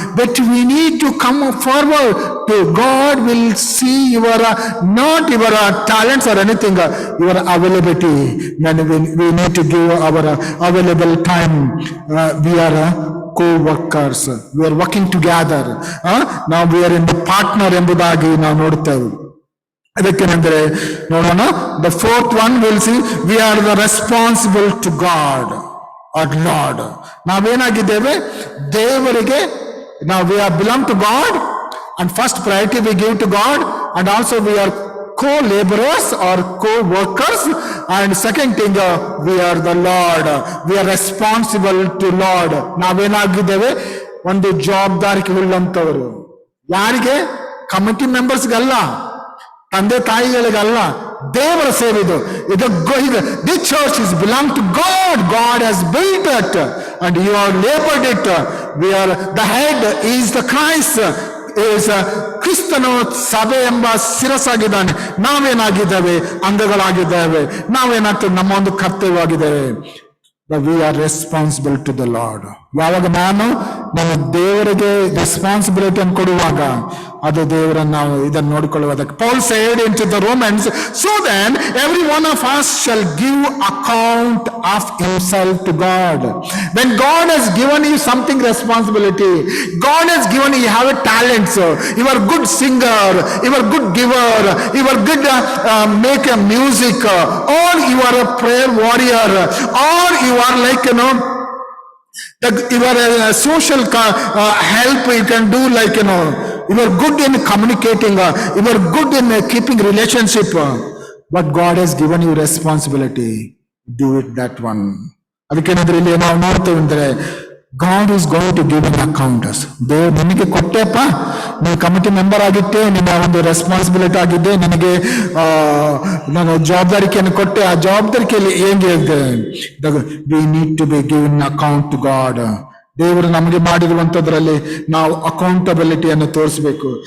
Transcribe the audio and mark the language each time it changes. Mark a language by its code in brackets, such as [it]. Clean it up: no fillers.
[en] But we need to come forward to God will see your not your talents or anything, your availability. We need to give our available time. We are co-workers, we are working together. Now we are in the partner [kn] ಎಂಬುದಾಗಿ ನಾವು ನೋಡುತ್ತೇವೆ. ಅದಕ್ಕೇನೆಂದರೆ ನೋಡೋಣ, [en] the fourth one will see we are the responsible to God or Lord. [kn] ನಾವೇನಾಗಿದ್ದೇವೆ? ದೇವರಿಗೆ ನಾವು [en] we are belong to God, and first priority we give to God, and also we are co-laborers or co-workers, and second thing we are the Lord, we are responsible to Lord. [kn] ನಾವೇನಾಗಿದ್ದೇವೆ? ಒಂದು ಜವಾಬ್ದಾರಿಕೆ ಉಳ್ಳಂತವರು. ಯಾರಿಗೆ? Committee ಮೆಂಬರ್ಸ್ಗಲ್ಲ, ತಂದೆ ತಾಯಿಗಳಿಗಲ್ಲ, ದೇವರ ಸೇರಿದು. [en] The church is belong to God. God has built it and you are laboured it. We are the head is the Christ. [kn] ಕ್ರಿಸ್ತನು ಸಭೆ ಎಂಬ ಶಿರಸ್ಸಾಗಿದ್ದಾನೆ. ನಾವೇನಾಗಿದ್ದೇವೆ? ಅಂಗಗಳಾಗಿದ್ದೇವೆ. ನಾವೇನಾಗ್ತೇವೆ? ನಮ್ಮ ಒಂದು ಕರ್ತವ್ಯವಾಗಿದ್ದೇವೆ. [en] We are responsible to the Lord. [kn] ಯಾವಾಗ ನಾನು ನಮ್ಮ ದೇವರಿಗೆ ರೆಸ್ಪಾನ್ಸಿಬಿಲಿಟಿ ಅನ್ನು ಕೊಡುವಾಗ ಅದು ದೇವರನ್ನು ನಾವು ಇದನ್ನು ನೋಡಿಕೊಳ್ಳುವುದಕ್ಕೆ. [en] Paul said into the Romans, so then every one of us shall give account of himself to God. When God has given you something responsibility, God has given you have a talent, you are good singer, you are good giver, you are good make a music, or you are a prayer warrior, or you are like you are a social help you can do, like you are good in communicating, you are good in keeping relationship, but God has given you responsibility, do it that one. [kn] ಅದಕ್ಕೇನಾದ್ರೆ ಇಲ್ಲಿ ನಾವು ನೋಡ್ತೇವೆ ಅಂದ್ರೆ [en] God is going to give an account. [kn] ದೇವ್ರು ನಿನಗೆ ಕೊಟ್ಟೆಪ್ಪ, ನೀವು committee member ಆಗಿದ್ದೆ, ನಿನ್ನ ಒಂದು ರೆಸ್ಪಾನ್ಸಿಬಿಲಿಟಿ ಆಗಿದ್ದೆ, ನಿನಗೆ ನಾನು ಜವಾಬ್ದಾರಿಕೆಯನ್ನು ಕೊಟ್ಟೆ, ಆ ಜವಾಬ್ದಾರಿಕೆಯಲ್ಲಿ ಹೇಗೆ ಇದೆ? [en] We need to be give an account to God. [kn] ದೇವರು ನಮಗೆ ಮಾಡಿರುವಂತದ್ರಲ್ಲಿ ನಾವು ಅಕೌಂಟಬಿಲಿಟಿಯನ್ನು ತೋರಿಸಬೇಕು.